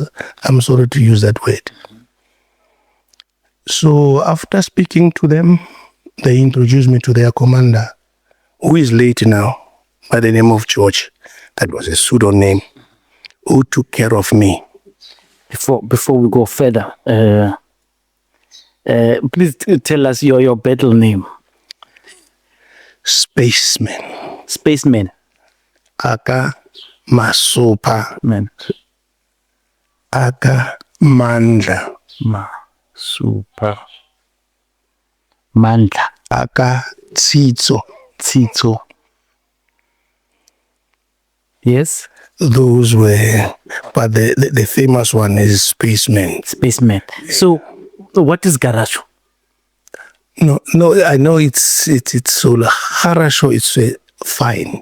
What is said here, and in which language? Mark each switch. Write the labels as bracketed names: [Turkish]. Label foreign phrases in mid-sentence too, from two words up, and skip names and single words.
[English] I'm sorry to use that word. So after speaking to them, they introduced me to their commander, who is late now, by the name of George. That was a pseudonym, who took care of me. Before we go further, please tell us your battle name. Spaceman. Spaceman. Aka Masupa. Man. Aka Mandla. Masupa. Mandla. Aka Tsitso. Tsitso. Yes? Those were, but the famous one is Spaceman. Spaceman. So what is Garasho? No, I know it's so Harasho, it's fine.